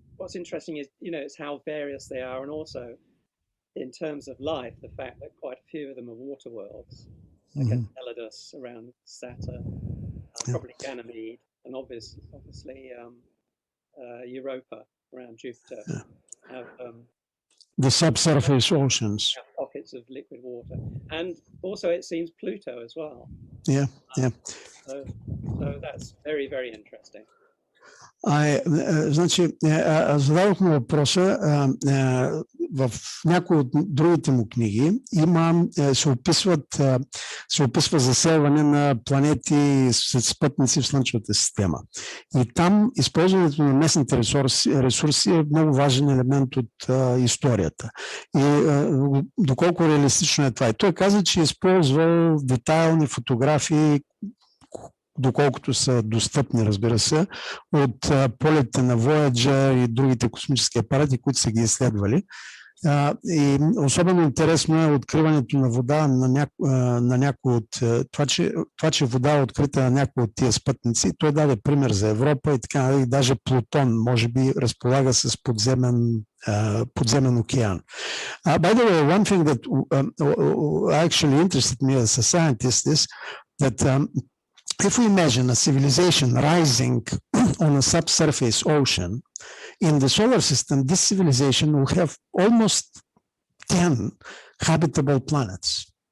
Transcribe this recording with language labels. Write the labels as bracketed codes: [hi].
[en] what's interesting is, it's how various they are, and also in terms of life, the fact that quite a few of them are water worlds, like Enceladus around Saturn, probably Ganymede, and obviously Europa around Jupiter have the subsurface oceans. Pockets of liquid water, and also it seems Pluto as well. Yeah, yeah. So that's very, very interesting. [bg] Значи, зададохме въпроса в някои от другите му книги се описва заселване на планети с спътници в Слънчевата система. И там използването на местните ресурси е много важен елемент от историята. И доколко реалистично е това. И той каза, че е използвал детайлни фотографии, доколкото са достъпни, разбира се, от полетите на Voyager и другите космически апарати, които са ги изследвали. И особено интересно е откриването на вода на някои от това, че вода е открита на някои от тия спътници. Той даде пример за Европа и така, и даже Плутон може би разполага с подземен океан. [en] By the way, one thing that actually interested me as a scientist is that if we imagine a civilization rising on a subsurface ocean, in the solar system, this civilization will have almost 10 habitable planets.